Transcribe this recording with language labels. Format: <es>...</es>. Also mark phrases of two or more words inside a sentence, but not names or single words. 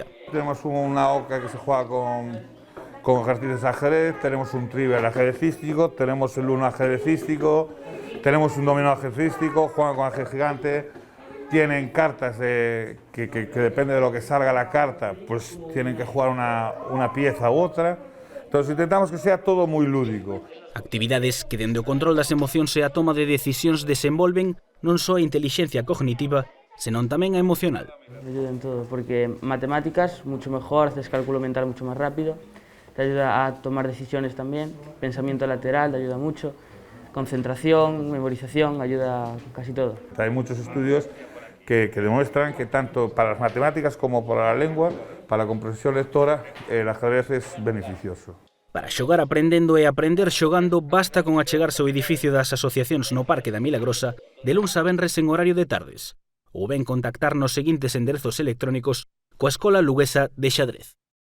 <es>Tenemos una oca que se juega con ejercicios de ajedrez, tenemos un trivial ajedrecístico, tenemos el uno ajedrecístico, tenemos un dominó ajedrecístico, juegan con ajedrez gigante, tienen cartas que depende de lo que salga la carta, pues tienen que jugar una pieza u otra. Entonces intentamos que sea todo moi lúdico.</es> <gl>Actividades que dende o control das emocións e a toma de decisións desenvolven non só a intelixencia cognitiva, senón tamén a emocional.</gl> <es>Te ayuda en todo, porque matemáticas mucho mejor, haces cálculo mental mucho más rápido, te ayuda a tomar decisiones también, pensamiento lateral te ayuda mucho, concentración, memorización, ayuda a casi todo. Hay muchos estudios que demuestran que tanto para las matemáticas como para la lengua, para la comprensión lectora, el ajedrez es beneficioso.</es> <gl>Para xogar aprendendo e aprender xogando basta con achegarse ao edificio das asociacións no Parque da Milagrosa de luns a venres en horario de tardes, ou ben contactar nos seguintes enderezos electrónicos coa Escola Luguesa de Xadrez.</gl>